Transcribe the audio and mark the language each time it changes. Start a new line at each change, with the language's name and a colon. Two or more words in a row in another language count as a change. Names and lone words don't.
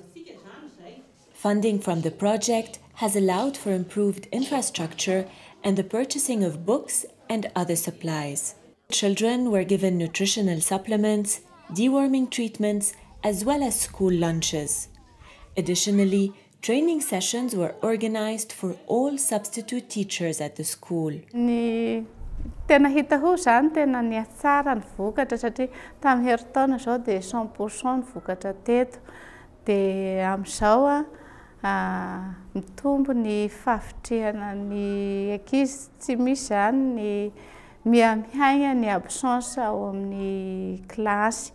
English: Funding from the project has allowed for improved infrastructure and the purchasing of books and other supplies. Children were given nutritional supplements, deworming treatments, as well as school lunches. Additionally, training sessions were organized for all substitute teachers at the school.
Malagasy: Tena hitako zany tena niatsara ny vokatra satria tamin'ny herintaona zao dia 100% ny vokatra teto. Dia amin'izao mitombo ny fahavitrihana ny ankizy, tsy misy zany ny mihaina ny absence ao amin'ny kilasy.